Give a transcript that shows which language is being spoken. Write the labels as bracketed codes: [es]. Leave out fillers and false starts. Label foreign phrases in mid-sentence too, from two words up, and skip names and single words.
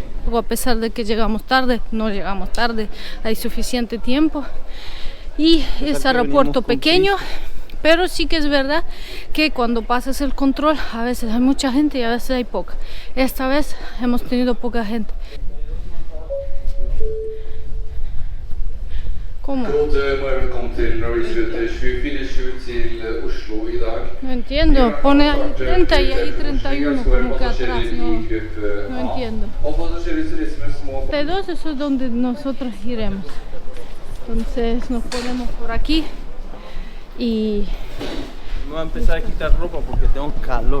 [es] A pesar de que llegamos tarde, no llegamos tarde, hay suficiente tiempo y es aeropuerto pequeño, pero sí que es verdad que cuando pasas el control a veces hay mucha gente y a veces hay poca. Esta vez hemos tenido poca gente. ¿Cómo? [no] Velkommen til Norwegian 24-7 til Oslo i dag. [es] No entiendo, pone ahí 30 y ahí 31 como que atrás, no entiendo. 32, eso es donde nosotros iremos. Entonces nos ponemos por aquí y me voy a empezar a quitar ropa porque tengo calor.